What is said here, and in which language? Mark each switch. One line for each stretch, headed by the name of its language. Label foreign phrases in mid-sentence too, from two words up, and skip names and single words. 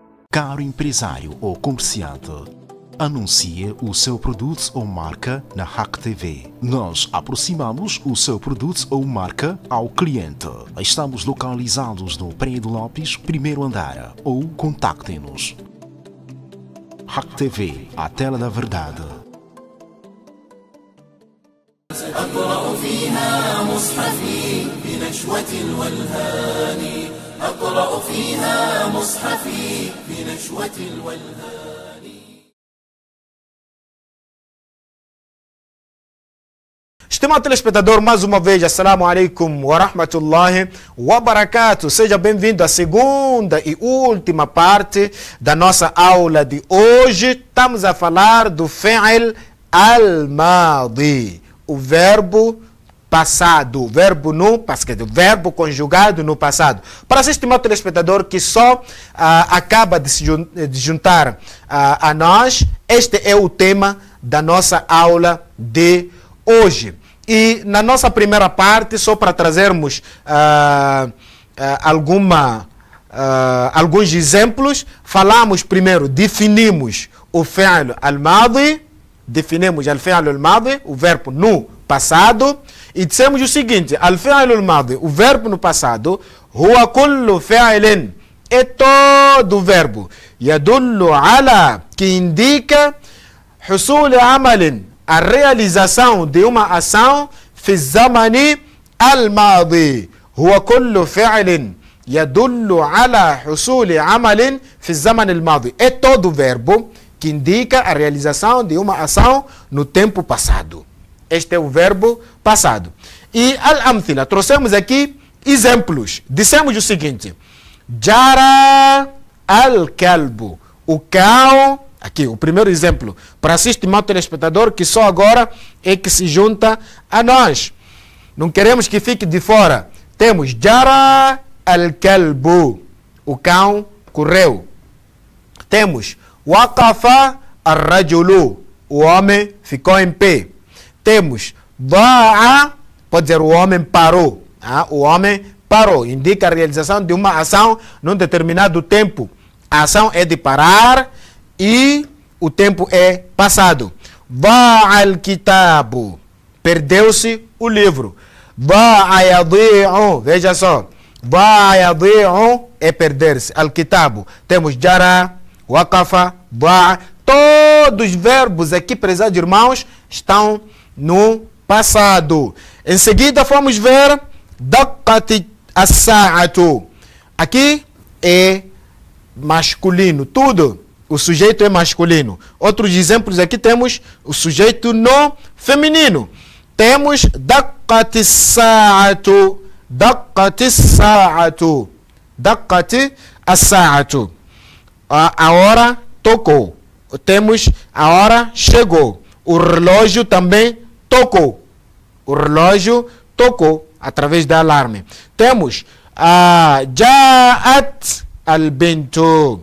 Portuguese: Caro empresário ou comerciante, anuncie o seu produto ou marca na Hack TV. Nós aproximamos o seu produto ou marca ao cliente. Estamos localizados no Prédio Lopes, primeiro andar, ou contacte-nos. Hack TV, a tela da verdade.
Arabic: أقرأ فيها مصحفي بنشوة الولهان أقرأ فيها مصحفي بنشوة الولهان.
Portuguese: Estimado telespectador, mais uma vez,
Arabic: السلام عليكم ورحمة الله وبركاته.
Portuguese: Seja bem-vindo à segunda e última parte da nossa aula de hoje. Estamos a falar do
Arabic: فعل الماضي,
Portuguese: o verbo passado, o verbo no passado, verbo conjugado no passado. Para esse estimado telespectador que só acaba de se juntar a nós, este é o tema da nossa aula de hoje. E na nossa primeira parte, só para trazermos alguns exemplos, falamos primeiro, definimos o
Arabic: فعل الماضي,
Portuguese: definimos o
Arabic: فعل الماضي,
Portuguese: o verbo no passado, e dissemos o seguinte:
Arabic: الفعل الماضي,
Portuguese: o verbo no passado,
Arabic: هو كل فعل,
Portuguese: é todo verbo,
Arabic: يدل على,
Portuguese: que indica
Arabic: حصول عمل,
Portuguese: a realização de uma ação
Arabic: في زمن الماضي. هو كل فعل يدل على حصول عمل في زمن الماضي.
Portuguese: É todo verbo que indica a realização de uma ação no tempo passado. Este é o verbo passado. E al-amthila, trouxemos aqui exemplos. Dissemos o seguinte:
Arabic: جرى الكلب,
Portuguese: o cão. Aqui, o primeiro exemplo, para assistir meu telespectador que só agora é que se junta a nós. Não queremos que fique de fora.
Arabic: Temos جرى الكلب,
Portuguese: o cão correu.
Arabic: Temos وقف الرجل,
Portuguese: o homem ficou em pé. Temos da'a, pode dizer o homem parou. O homem parou, indica a realização de uma ação num determinado tempo. A ação é de parar e o tempo é passado.
Arabic: ضاع الكتاب,
Portuguese: perdeu-se o livro.
Arabic: ضاع يضيع,
Portuguese: veja só.
Arabic: ضاع يضيع
Portuguese: é perder-se. Al-kitabu.
Arabic: Temos جرى، وقف، ضاع.
Portuguese: Todos os verbos aqui, prezados irmãos, estão no passado. Em seguida, vamos ver
Arabic: دقت الساعة.
Portuguese: Aqui é masculino, tudo. O sujeito é masculino. Outros exemplos aqui temos o sujeito no feminino.
Arabic: Temos دقت الساعة. دقت الساعة. دقت الساعة. دقت الساعة.
Portuguese: A hora tocou. Temos a hora chegou. O relógio também tocou. O relógio tocou através da alarme.
Arabic: Temos جاءت البنت.